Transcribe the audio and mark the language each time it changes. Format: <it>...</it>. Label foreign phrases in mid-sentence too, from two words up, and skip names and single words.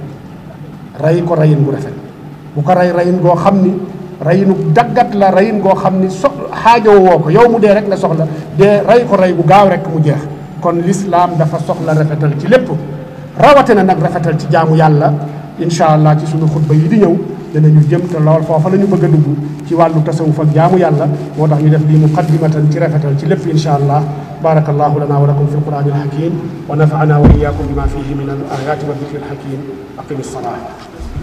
<wo>rey ko reyin gu rafet bu ko reyin goo xam ni reyinu daggat la reyin goo xam ni xaajoo woo ko yow mu dee rek la soxla dee rey ko rey gu gaaw rek mu jeex. kon lislaam dafa soxla rafetal ci lépp. rawatina nag rafetal ci jaamu yàlla</wo> <ar>إن شاء الله</ar> <wo>ci sunu xutba yi di ñëw danañu jëm te lool foofa la ñu bëgg a dugg ci wàllu tasawuf ak jaamu yàlla moo tax ñu def lii muqaddimatan ci rafetal ci lépp</wo> <ar>إن شاء الله. بارك الله لنا ولكم في القرآن الحكيم ونفعنا وإياكم بما فيه من الآيات والذكر الحكيم أقم الصلاة.</ar>